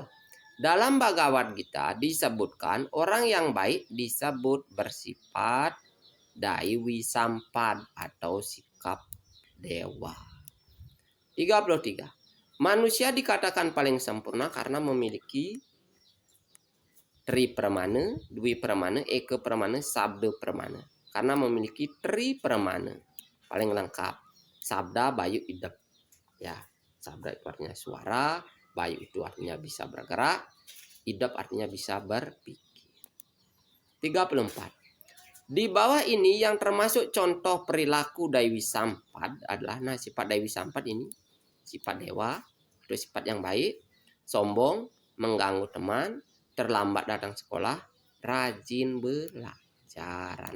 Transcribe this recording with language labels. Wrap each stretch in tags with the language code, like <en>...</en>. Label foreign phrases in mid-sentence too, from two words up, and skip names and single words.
<id>Dalam Bhagavad Gita disebutkan orang yang baik disebut bersifat Daiwi Sampad atau sikap dewa. 33. Manusia dikatakan paling sempurna karena memiliki tri pramana, dwi pramana, eka pramana, sabda pramana. Karena memiliki tri pramana, paling lengkap. Sabda, bayu, idep. Ya, sabda itu artinya suara, bayu itu artinya bisa bergerak, idep artinya bisa berpikir. 34. Di bawah ini yang termasuk contoh perilaku Daiwi Sampad adalah, sifat Daiwi Sampad ini sifat dewa, atau sifat yang baik, sombong, mengganggu teman, terlambat datang sekolah, rajin belajar.</id>